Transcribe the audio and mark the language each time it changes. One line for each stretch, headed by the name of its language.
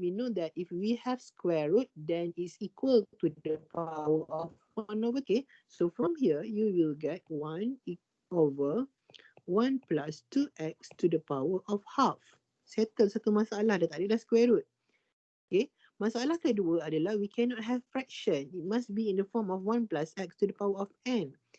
English: We know that if we have square root, then it's equal to the power of 1 over k. So from here, you will get 1 over 1 plus 2x to the power of half.
Malay: Settle satu masalah, dah tak ada dah square root. Okay. Masalah kedua adalah
English: we cannot have fraction. It must be in the form of 1 plus x to the power of n.